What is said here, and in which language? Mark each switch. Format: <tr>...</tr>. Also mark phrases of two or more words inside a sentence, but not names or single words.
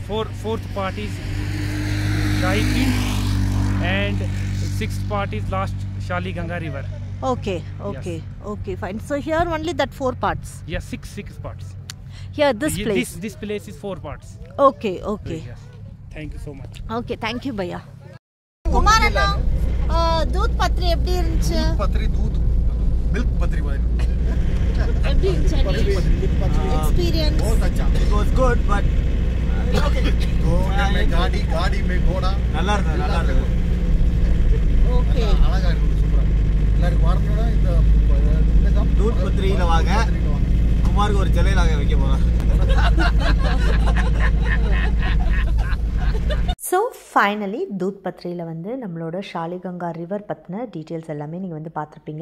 <en>fourth part is Shahi Pind, and sixth part is last Shaliganga River. Okay. Okay. Okay. Fine. So here only that 4 parts. Yes, six parts. Here this place. This place is 4 parts. Okay. Okay. Yes. Thank you so much. Okay. Thank you, Bhaiya.</en> <ta>குமார் அண்ணா, தூத் பத்ரி எப்படி இருந்துச்சு?</ta> <hi>பத்ரி दूध मिल्क पत्री वाली</hi> <ta>எப்படி இருந்துச்சு? Experience.</ta> <hi>बहुत अच्छा</hi> <en>It was good, but</en> <hi>घोड़े में गाड़ी में घोड़ा</hi> <ta>நல்லா இருக்கு. Okay. அழகா இருக்கு சூப்பரா எல்லாரும் வரணும்னா இந்த தூத் பத்ரியில வாங்க. குமாருக்கு ஒரு சிலையில வைக்க போறோம்.</ta> <en>so finally</en> <ta>தூத் பத்ரியில் வந்து நம்மளோட ஷாலிகங்கா ரிவர் பற்றின டீட்டெயில்ஸ் எல்லாமே நீங்கள் வந்து பார்த்துருப்பீங்க.</ta>